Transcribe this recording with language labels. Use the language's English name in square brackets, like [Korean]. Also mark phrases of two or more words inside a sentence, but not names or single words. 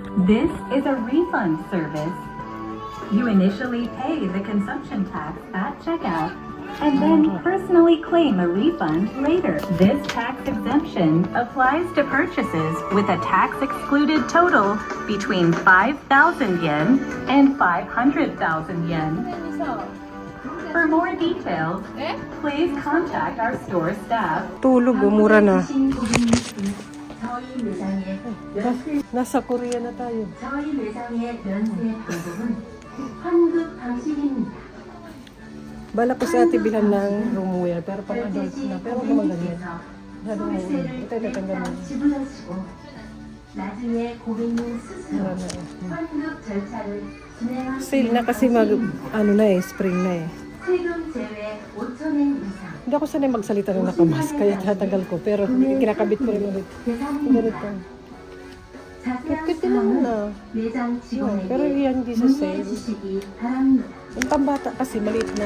[English] This is a refund service. You initially pay the consumption tax at checkout and then personally claim a refund later. This tax exemption applies to purchases with a tax-excluded total between 5,000 yen and 500,000 yen. For more details, please contact our store staff. [Filipino] Tulog, mura na. Nasa Korea na tayo. [Korean] 저희 매장의 면세 방법은 환급 방식입니다. [Filipino] Bala ko sa ate bilhan ng roomwear, pero pang adult na. Pero huwag naman ganyan. Masyadong ito, tanggal mo. [Korean] 지불하시고 나중에 고객님 스스로 [Filipino] Wala na eh. [Korean] 환급 절차를 진행하시는 [Filipino] Sale na kasi ano na eh, spring na eh. [Korean] 세금 제외 5,000엔 이상 [Filipino] Hindi ako sanay magsalita ng nakamask, kaya tatanggal ko. Pero kinakabit ko rin ulit. Ganito. [Korean] 자세한 [Filipino] Cute din naman [Korean] 사항은 [Filipino] na. [Korean] 매장 [Filipino] Pero [Korean] 직원에게 [Filipino] yan, hindi sa [Korean] 문의해 [Filipino] sale. [Korean] 주시기 바랍니다. [Filipino] Yung pambata kasi, maliit na.